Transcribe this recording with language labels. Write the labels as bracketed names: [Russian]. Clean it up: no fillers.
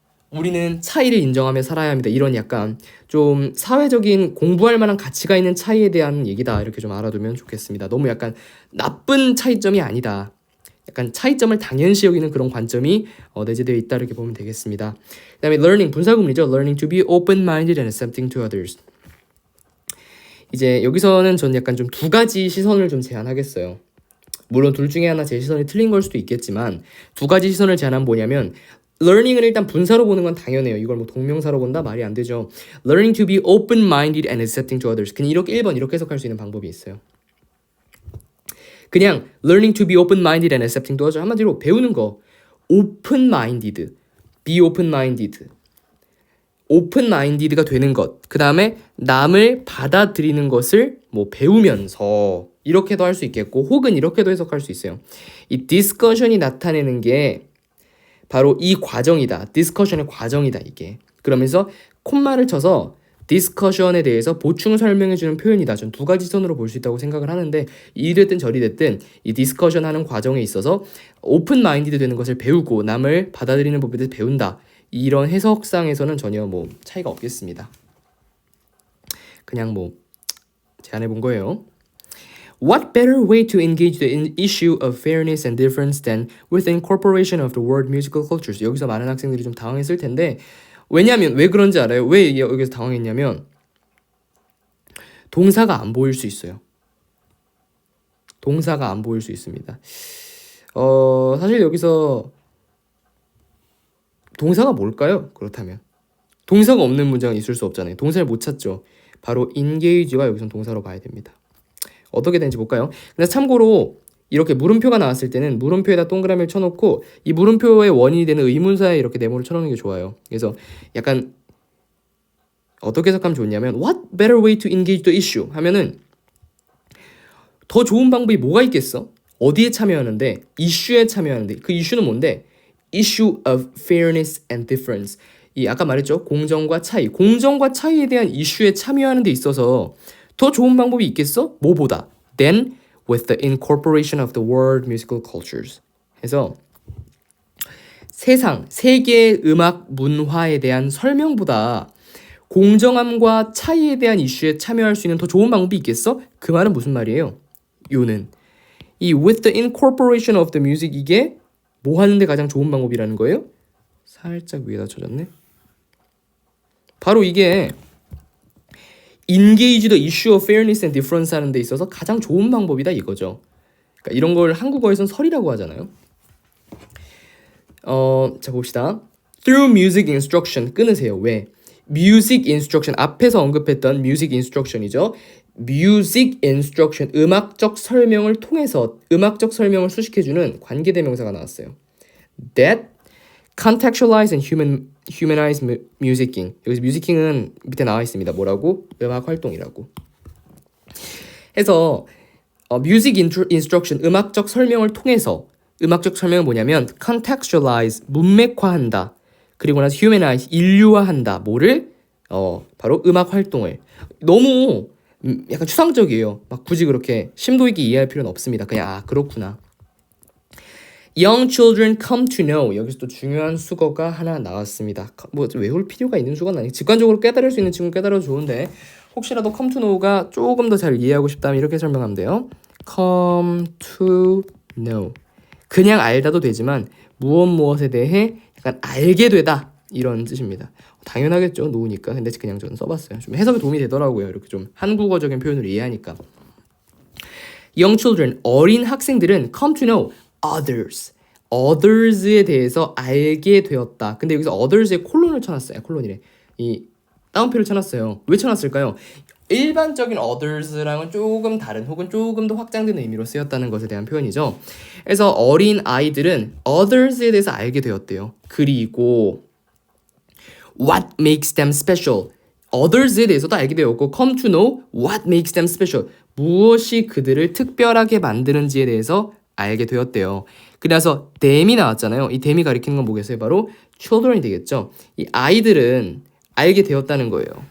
[Korean] 우리는 차이를 인정하며 살아야 합니다. 이런 약간 좀 사회적인 공부할 만한 가치가 있는 차이에 대한 얘기다. 이렇게 좀 알아두면 좋겠습니다. 너무 약간 나쁜 차이점이 아니다. 약간 차이점을 당연시 여기는 그런 관점이 내재되어 있다 이렇게 보면 되겠습니다. 그 다음에 learning, 분사구문이죠. [English] learning to be open-minded and accepting to others. [Korean] 이제 여기서는 전 약간 좀 두 가지 시선을 좀 제안하겠어요. 물론 둘 중에 하나 제 시선이 틀린 걸 수도 있겠지만 두 가지 시선을 제안하면 뭐냐면 learning은 일단 분사로 보는 건 당연해요. 이걸 뭐 동명사로 본다? 말이 안 되죠. [English] learning to be open-minded and accepting to others. [Korean] 그냥 이렇게 1번 이렇게 해석할 수 있는 방법이 있어요. [English] 그냥 learning to be open-minded and accepting to others. [Korean] 한마디로 배우는 거 open-minded, be open-minded, open-minded가 되는 것. 그 다음에 남을 받아들이는 것을 뭐 배우면서 이렇게도 할 수 있겠고 혹은 이렇게도 해석할 수 있어요. 이 discussion이 나타내는 게 바로 이 과정이다. discussion의 과정이다 이게. 그러면서 콤마를 쳐서 디스커션에 대해서 보충 설명해주는 표현이다. 전 두 가지 선으로 볼 수 있다고 생각을 하는데 이랬든 저리 됐든 이 디스커션 하는 과정에 있어서 오픈 마인디드 되는 것을 배우고 남을 받아들이는 법에 대해서 배운다. 이런 해석상에서는 전혀 뭐 차이가 없겠습니다. 그냥 뭐 제안해 본 거예요. [English] What better way to engage the issue of fairness and difference than with the incorporation of the word musical cultures? [Korean] 여기서 많은 학생들이 좀 당황했을 텐데 왜냐면 왜 그런지 알아요? 왜 여기서 당황했냐면 동사가 안 보일 수 있어요. 동사가 안 보일 수 있습니다. 사실 여기서 동사가 뭘까요? 그렇다면 동사가 없는 문장은 있을 수 없잖아요. 동사를 못 찾죠. 바로 engage가 여기서 동사로 봐야 됩니다. 어떻게 되는지 볼까요? 근데 참고로 이렇게 물음표가 나왔을 때는 물음표에다 동그라미를 쳐놓고 이 물음표의 원인이 되는 의문사에 이렇게 네모를 쳐놓는 게 좋아요. 그래서 약간 어떻게 해석하면 좋냐면 [English] What better way to engage the issue? [Korean] 하면은 더 좋은 방법이 뭐가 있겠어? 어디에 참여하는데? 이슈에 참여하는데 그 이슈는 뭔데? [English] Issue of fairness and difference. [Korean] 이 아까 말했죠? 공정과 차이에 대한 이슈에 참여하는 데 있어서 더 좋은 방법이 있겠어? 뭐보다? [English] Then with the incorporation of the world musical cultures. [Korean] 해서 세계의 음악 문화에 대한 설명보다 공정함과 차이에 대한 이슈에 참여할 수 있는 더 좋은 방법이 있겠어? 그 말은 무슨 말이에요? 요는 이 [English] with the incorporation of the music [Korean] 이게 뭐 하는데 가장 좋은 방법이라는 거예요? 살짝 위에다 쳐졌네. 바로 이게 [English] engage the issue of fairness and difference [Korean] 하는 데 있어서 가장 좋은 방법이다 이거죠. 그러니까 이런 걸 한국어에선 설이라고 하잖아요. 자 봅시다. [English] Through music instruction [Korean] 끊으세요. 왜? music instruction 앞에서 언급했던 music instruction이죠. music instruction 음악적 설명을 통해서 음악적 설명을 수식해주는 관계대명사가 나왔어요. [English] That contextualize and humanize musicking. [Korean] 여기서 musicing은 밑에 나와 있습니다. 뭐라고? 음악 활동이라고. 해서 music instruction 음악적 설명을 통해서 음악적 설명은 뭐냐면 contextualize 문맥화한다. 그리고 나서 humanize 인류화한다. 뭐를? 바로 음악 활동을. 너무 약간 추상적이에요. 막 굳이 그렇게 심도 있게 이해할 필요는 없습니다. 그냥 그렇구나. [English] Young children come to know. [Korean] 여기서 또 중요한 수거가 하나 나왔습니다. 뭐 외울 필요가 있는 수거는 아니고 직관적으로 깨달을 수 있는 친구는 깨달아도 좋은데 혹시라도 come to know가 조금 더 잘 이해하고 싶다면 이렇게 설명하면 돼요. [English] come to know. [Korean] 그냥 알다도 되지만 무엇에 대해 약간 알게 되다 이런 뜻입니다. 당연하겠죠. 노우니까. 근데 그냥 저는 써봤어요. 좀 해석에 도움이 되더라고요. 이렇게 좀 한국어적인 표현으로 이해하니까. [English] Young children, [Korean] 어린 학생들은 [English] come to know others. [Korean] others에 대해서 알게 되었다. 근데 여기서 others에 콜론을 쳐놨어요. 콜론이래. 이 따옴표를 쳐놨어요. 왜 쳐놨을까요? 일반적인 others랑은 조금 다른 혹은 조금 더 확장된 의미로 쓰였다는 것에 대한 표현이죠. 그래서 어린 아이들은 others에 대해서 알게 되었대요. 그리고 [English] what makes them special. [Korean] others에 대해서도 알게 되었고 [English] come to know what makes them special. [Korean] 무엇이 그들을 특별하게 만드는지에 대해서 알게 되었대요. 그래서 them이 나왔잖아요. 이 them이 가리키는 건 뭐겠어요? 바로 children이 되겠죠. 이 아이들은 알게 되었다는 거예요.